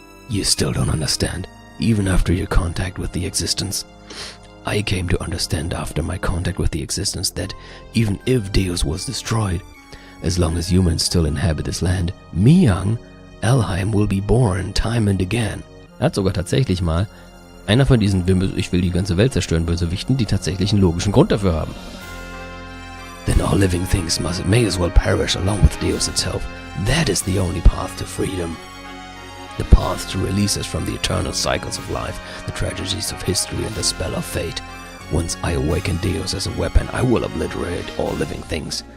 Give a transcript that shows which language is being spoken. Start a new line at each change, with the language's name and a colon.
English: You still don't understand, even after your contact with the existence. I came to understand after my contact with the existence that even if Deus was destroyed, as long as humans still inhabit this land, Miang, Elheim will be born time and again.
German: Er hat sogar tatsächlich mal einer von diesen Ich will die ganze Welt zerstören Bösewichten, die tatsächlich einen logischen Grund dafür haben.
English: Then all living things may as well perish along with Deus itself. That is the only path to freedom. The path to release us from the eternal cycles of life, the tragedies of history, and the spell of fate. Once I awaken Deus as a weapon, I will obliterate all living things.